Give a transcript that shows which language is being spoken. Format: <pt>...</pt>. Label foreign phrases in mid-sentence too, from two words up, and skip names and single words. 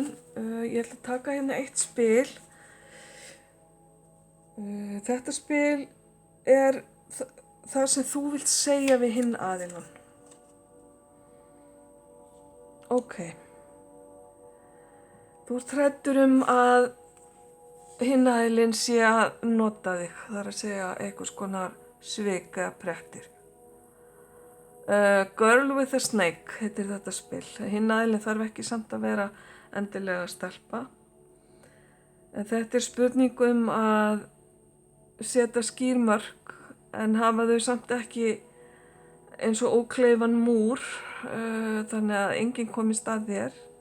<is>Ég ætla að taka hérna eitt spil. Þetta spil er það sem þú vilt segja við hinn aðilann. Ok. Þú ert hræddur að hinn aðilinn sé að nota þig. Það er að segja einhvers konar svik eða prettir. Girl with a Snake heitir þetta spil. Hinn aðilinn þarf ekki samt að vera endilega stelpa. En þetta er spurning að setja skýr mörk en hafa þau samt ekki eins og ókleifan múr, þannig að enginn komist að þér.</is>